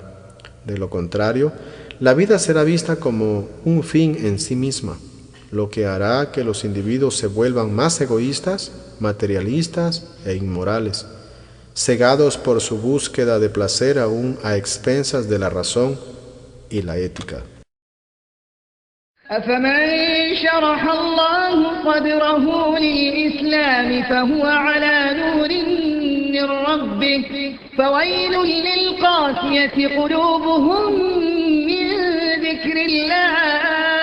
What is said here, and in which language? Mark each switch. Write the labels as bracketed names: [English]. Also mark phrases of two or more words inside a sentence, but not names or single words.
[Spanish] De lo contrario, la vida será vista como un fin en sí misma, lo que hará que los individuos se vuelvan más egoístas, materialistas e inmorales, cegados por su búsqueda de placer aún a expensas de la razón y la ética. [Arabic] أفمن شرح الله صدره للإسلام فهو على نور من ربه فويل للقاسية قلوبهم من ذكر الله